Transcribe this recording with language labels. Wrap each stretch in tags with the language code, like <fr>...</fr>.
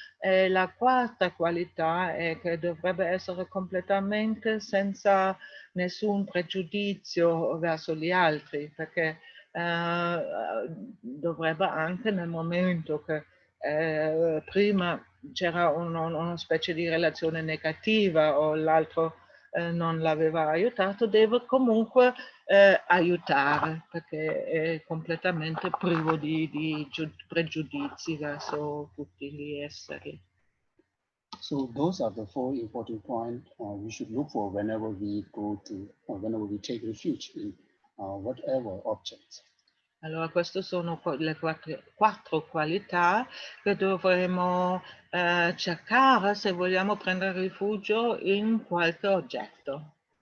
<it>E la quarta qualità è che dovrebbe essere completamente senza nessun pregiudizio verso gli altri, perché dovrebbe anche nel momento che prima c'era una specie di relazione negativa o l'altro non l'aveva aiutato, deve comunque aiutare perché è completamente privo di pregiudizi verso tutti gli esseri.</it> <en>So those are the 4 important points we should look for whenever we go to, or whenever we take refuge in whatever objects.</en> <it>Allora, queste sono le 4 qualità che dovremo cercare se vogliamo prendere rifugio in qualche oggetto.</it>